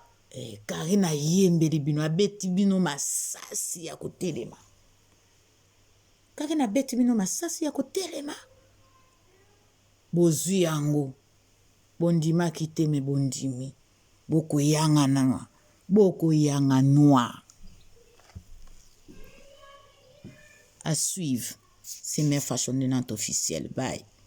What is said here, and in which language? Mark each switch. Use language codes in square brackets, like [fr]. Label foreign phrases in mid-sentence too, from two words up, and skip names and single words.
[ln] Eh, Karine ayembeli bino, abeti bino masasi ya kotelema. Karine abeti bino masasi ya kotelema. Bozwi yango. Bondimaki te, me bondimi. Bokoyangana. Bokoyanganwa. [fr] À suivre. C'est Mère Fashion de Nantes officielle. Bye.